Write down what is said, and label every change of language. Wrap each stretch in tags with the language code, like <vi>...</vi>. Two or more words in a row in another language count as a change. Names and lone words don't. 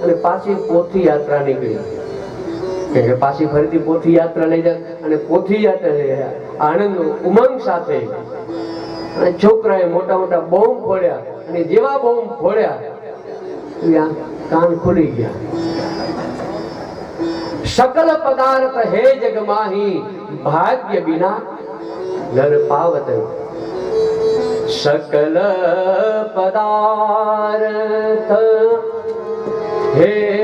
<gu>અને પાછી પોથી યાત્રા નીકળી. કેમ કે પાછી ફરીથી પોથી યાત્રા લઈ જાય અને પોથી યાત્રા આનંદ ઉમંગ સાથે અને છોકરાએ મોટા મોટા બોમ્બ ફોડ્યા અને જેવા બોમ્બ ફોડ્યા કાન ખુલી ગયા.</gu> <hi>सकल पदार्थ है जग माही भाग्य बिना नर पावत. सकल पदार्थ है</hi>